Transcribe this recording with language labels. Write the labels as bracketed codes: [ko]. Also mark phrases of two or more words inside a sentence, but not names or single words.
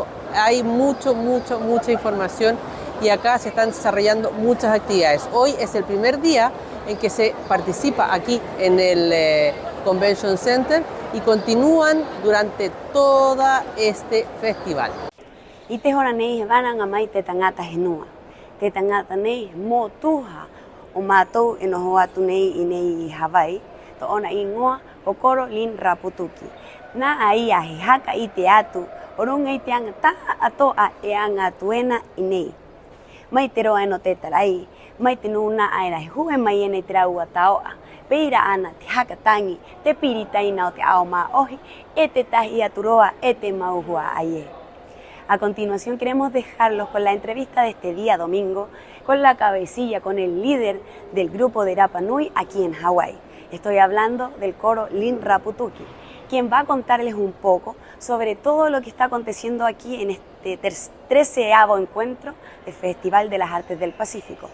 [es] Hay mucha información y acá se están desarrollando muchas actividades. Hoy es el primer día en que se participa aquí en el Convention Center y continúan durante todo este festival. [rap] Y te horanei vanan amai te tangata henua. Te tangata nei mo tuha o matou e noho atu nei I nei I Hawaii. To ona I ngoa o koro lin raputuki. Na ai a he haka I te atu o runga I te anga taha atoa e anga tuena I nei. Mai te roa no te tarai, mai te nuna aira he hue mai ene te raua taoa. Peira ana te hakatangi, te piritaina o te ao maa ohi, e te tahi aturoa, e te mauhua aie. [es] A continuación queremos dejarlos con la entrevista de este día domingo, con la cabecilla, con el líder del grupo de Rapa Nui aquí en Hawái. Estoy hablando del coro Lin Raputuki, quien va a contarles un poco sobre todo lo que está aconteciendo aquí en este 13º encuentro del Festival de las Artes del Pacífico.